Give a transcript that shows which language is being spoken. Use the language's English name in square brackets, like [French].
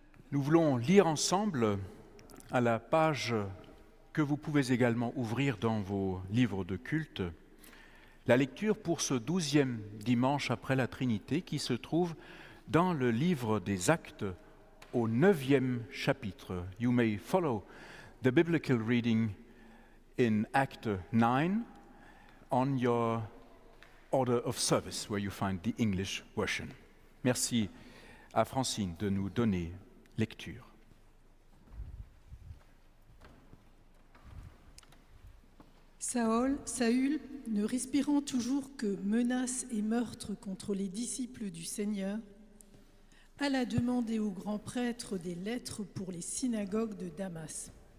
[French] Nous voulons lire ensemble à la page que vous pouvez également ouvrir dans vos livres de culte, la lecture pour ce 12e dimanche après la Trinité qui se trouve dans le livre des Actes au 9e chapitre. [English] You may follow the biblical reading in Act 9 on your order of service where you find the English version. [French] Merci à Francine de nous donner lecture. Saül, ne respirant toujours que menaces et meurtres contre les disciples du Seigneur, alla demander au grand prêtre des lettres pour les synagogues de Damas.